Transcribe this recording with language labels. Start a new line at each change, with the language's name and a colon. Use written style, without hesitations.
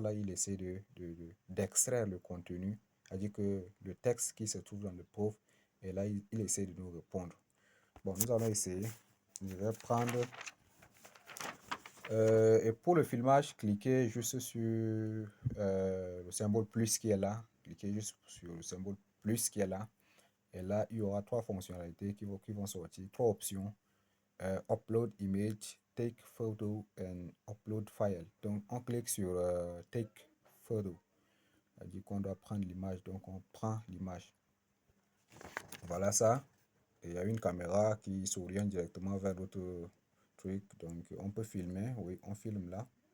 French: Là, il essaie d'extraire le contenu, c'est-à-dire que le texte qui se trouve dans l'épreuve, et là, il essaie de nous répondre. Bon, nous allons essayer. Je vais prendre. Et pour le filmage, cliquez juste sur le symbole plus qui est là. Cliquez juste sur le symbole plus qui est là. Et là, il y aura trois fonctionnalités qui vont sortir, trois options.
English: Upload image, take photo and upload file.
French: Donc, on clique sur take photo. C'est-à-dire qu'on doit prendre l'image. Donc, on prend l'image. Voilà ça. Et il y a une caméra qui s'oriente directement vers d'autres trucs. Donc, on peut filmer. Oui, on filme là.